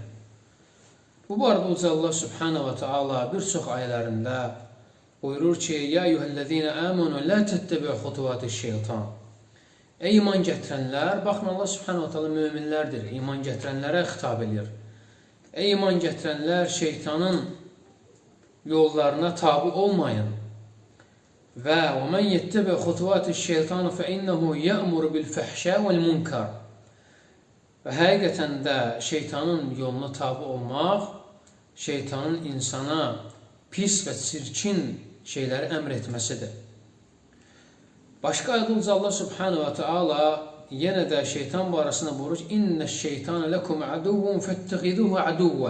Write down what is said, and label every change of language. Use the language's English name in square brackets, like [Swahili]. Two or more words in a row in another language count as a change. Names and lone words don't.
[Azerbaijani] Bu arada uca [Arabic] الله سبحانه وتعالى [Azerbaijani] bir çox ayələrində buyurur ki, [Arabic] يَا أَيُّهَا الَّذِينَ آمَنُوا لَا تَتَّبِعُوا خُطُوَاتِ الشَّيْطَانِ. [Azerbaijani] Ey iman gətirənlər, baxın [Arabic] الله سبحانه وتعالى [Azerbaijani] möminlərdir, iman gətirənlərə xitab edir. Ey iman gətirənlər, şeytanın yollarına tabi olmayın. [Arabic] Və وَمَنْ يَتَّبِعْ خُطُوَاتِ الشَّيْطَانِ فَإِنَّهُ يَأْمُرُ بِالْفَحْشَاءِ وَالْمُنْكَرِ. [Azerbaijani] Və həqiqətən də şeytanın yoluna tabi olmaq, şeytanın insana pis və çirkin şeyləri əmr etməsidir. Başqa ayədə uca [Arabic] الله سبحانه وتعالى [Azerbaijani] yenə də şeytan barəsində buyurur ki, [Arabic] إِنَّ الشَّيْطَانَ لَكُمْ عَدُوٌّ فَاتَّخِذُوهُ عَدُوًّا.